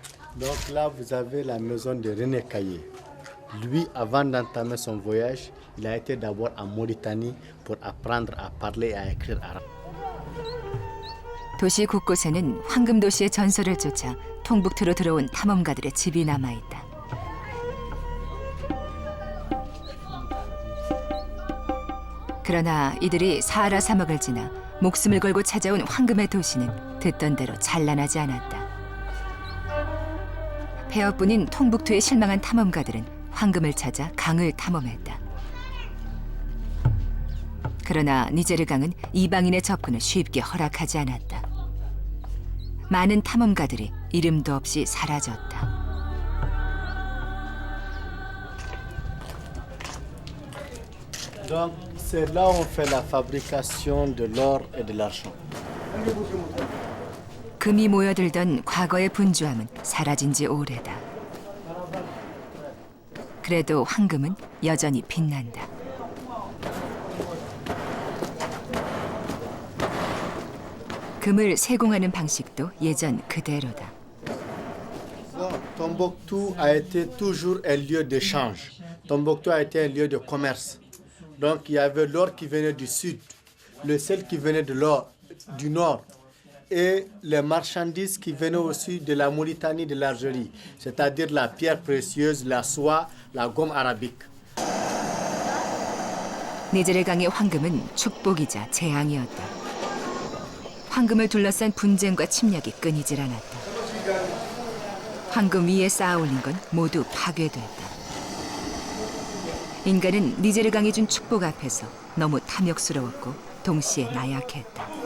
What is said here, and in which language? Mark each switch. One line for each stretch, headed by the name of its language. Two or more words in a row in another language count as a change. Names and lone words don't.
French: Donc là, vous avez la maison de René Caillé. Lui, avant d'entamer son voyage, il a été d'abord en Mauritanie pour apprendre à parler et à écrire arabe.
Korean: 도시 곳곳에는 황금 도시의 전설을 쫓아 통북투로 들어온 탐험가들의 집이 남아 있다. 그러나 이들이 사하라 사막을 지나 목숨을 걸고 찾아온 황금의 도시는 듣던 대로 찬란하지 않았다. 폐허뿐인 통북투에 실망한 탐험가들은 황금을 찾아 강을 탐험했다. 그러나 니제르 강은 이방인의 접근을 쉽게 허락하지 않았다. 많은 탐험가들이 이름도 없이 사라졌다.
French: Donc c'est là où on fait la fabrication de l'or et de l'argent.
Korean: 금이 모여들던 과거의 분주함은 사라진 지 오래다. 그래도 황금은 여전히 빛난다. 금을 세공하는 방식도 예전 그대로다.
French: Tombouctou a été toujours un lieu d'échange. Tombouctou a été un lieu de commerce. Donc il y avait l'or qui venait du sud, le sel qui venait de l'or du nord et les marchandises qui venaient aussi de la Mauritanie, de l'Algérie, c'est-à-dire la pierre précieuse, la soie, la gomme arabique.
Korean: 니제르 강의 황금은 축복이자 재앙이었다. 황금을 둘러싼 분쟁과 침략이 끊이질 않았다. 황금 위에 쌓아올린 건 모두 파괴됐다. 인간은 니제르 강이 준 축복 앞에서 너무 탐욕스러웠고 동시에 나약했다.